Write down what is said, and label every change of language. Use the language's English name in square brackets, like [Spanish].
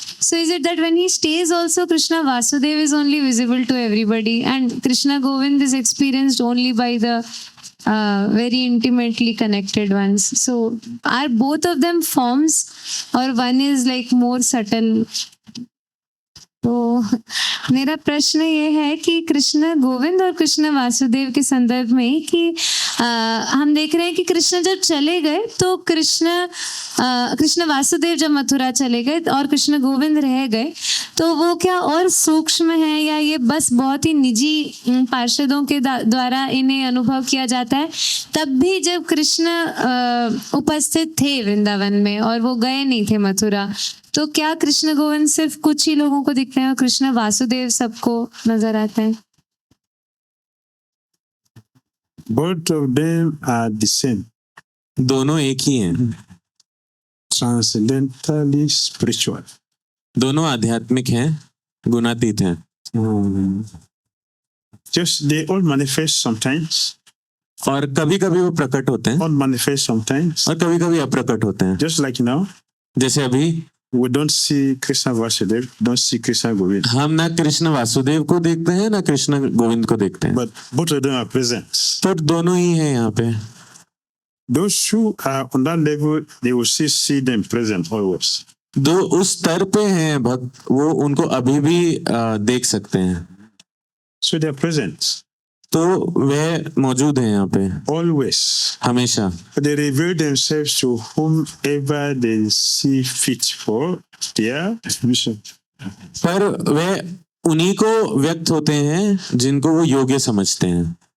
[English] So is it that when he stays also Krishna Vasudev is only visible to everybody, and Krishna Govind is experienced only by the very intimately connected ones? So are both of them forms, or one is like more subtle? [Hindi] तो मेरा प्रश्न ये है कि कृष्ण गोविंद और कृष्ण वासुदेव के संदर्भ में कि हम देख रहे हैं कि कृष्ण जब चले गए तो कृष्ण वासुदेव जब मथुरा चले गए और कृष्ण गोविंद रह गए, तो वो क्या और सूक्ष्म है या ये बस बहुत ही निजी पार्षदों के द्वारा इन्हें अनुभव किया जाता है? तब भी जब कृष्ण उपस्थित थे वृंदावन में और वो गए नहीं थे मथुरा, तो क्या कृष्ण गोविंद सिर्फ कुछ ही लोगों को दिखते हैं और कृष्ण वासुदेव सबको नजर आते हैं? [English] Both of them are the same. [Hindi] दोनों एक ही हैं. [English] Transcendentally spiritual. [Hindi] दोनों आध्यात्मिक हैं, गुणातीत हैं. [English] Just they all manifest sometimes. [Hindi] और कभी कभी वो प्रकट होते हैं. [English] All manifest sometimes. [Hindi] और कभी कभी अप्रकट होते हैं. [English] Just like now. [Hindi] जैसे अभी [English] we don't see Krishna Vasudev, don't see Krishna Govind. [Hindi] हम ना कृष्ण वासुदेव को देखते हैं ना कृष्ण गोविंद को देखते हैं. [English] But both of them are present. [Hindi] पर दोनों ही हैं यहाँ पे. [English] Those who are on that level, they will see them present always. [Hindi] जो उस स्तर पे हैं भक्त, वो उनको अभी भी देख सकते हैं. [English] So they are present. [Hindi] तो वे मौजूद हैं यहाँ पे. [English] Always. [Hindi] हमेशा. [English] They reveal themselves to whomever they see fit for their mission. [Hindi] पर वे उन्हीं को व्यक्त होते हैं जिनको वो योग्य समझते हैं.